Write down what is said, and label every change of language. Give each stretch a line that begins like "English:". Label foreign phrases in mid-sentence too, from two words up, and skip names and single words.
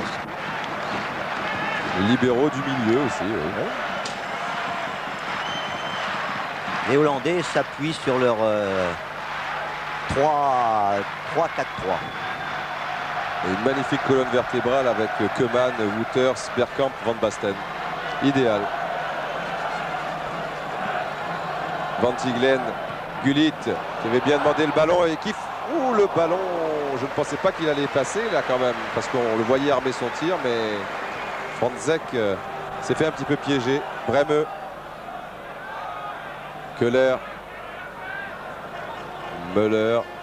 French: Les libéraux du milieu aussi. Oui. Les Hollandais s'appuient sur leur 3-4-3. Et une magnifique colonne vertébrale avec Koeman, Wouters, Bergkamp, Van Basten. Idéal. Van Tiglen, Gullit qui avait bien demandé le ballon et qui... Ouh, le ballon, je ne pensais pas qu'il allait passer là quand même, parce qu'on le voyait armer son tir, mais Franzek s'est fait un petit peu piéger. Bremeux. Köhler. Müller.